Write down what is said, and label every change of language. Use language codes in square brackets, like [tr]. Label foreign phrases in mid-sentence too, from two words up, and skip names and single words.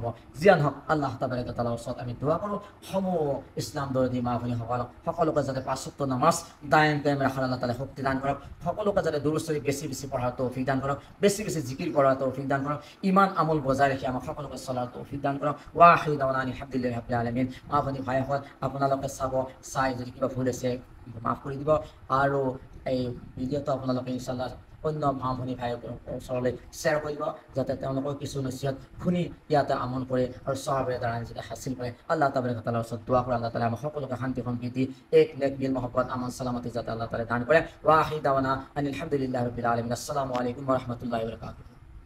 [as] যিয়ে নহওক, আল্লাহ তাবাৰাকা তাআলাৰ ওচৰত আমি দোৱা কৰোঁ, সমূহ ইছলাম দৰদী মা ভনীসকলক সকলোকে যাতে ৫ ওয়াক্ত নামাজ দায়েম কায়েম ৰাখাৰ আল্লাহ তাআলাই শক্তি দান কৰক। সকলোকে যাতে দুৰুদ শৰীফ বেছি বেছি পঢ়াৰ তৌফিক দান কৰক, বেছি বেছি জিকিৰ কৰাৰ তৌফিক দান কৰক, ইমান আমল বজাই ৰাখি আমাক সকলোকে চলাৰ তৌফিক দান কৰক। [ar] وآخر دعوانا الحمد لله رب العالمين. [as] মা ভনী ভাইসকল, আপোনালোকে চাই যদি কিবা ভুল আছে মাফ কৰি দিব, আৰু এই ভিডিঅ'টো আপোনালোকে [ar] إن شاء الله [as] অন্য মা ভনী ভাইৰ ওচৰলৈ শ্বেয়াৰ কৰিব, যাতে তেওঁলোকৰ কিছু নচিহত শুনি ইয়াতে আমল কৰে আৰু সওৱাবেৰে দ্বাৰা যাতে হাসিল কৰে। আল্লাহ তাবাৰাকা তাআলাৰ ওচৰত দোৱা কৰে, আল্লাহ তাআলা আমাক সকলোকে শান্তি সম্প্ৰীতি, এক নেক মিল মহব্বত, আমান সালামতি যাতে আল্লাহ তাআলা দান কৰে। [ar] وآخر دعوانا الحمد لله رب العالمين السلام عليكم ورحمة الله وبركاته.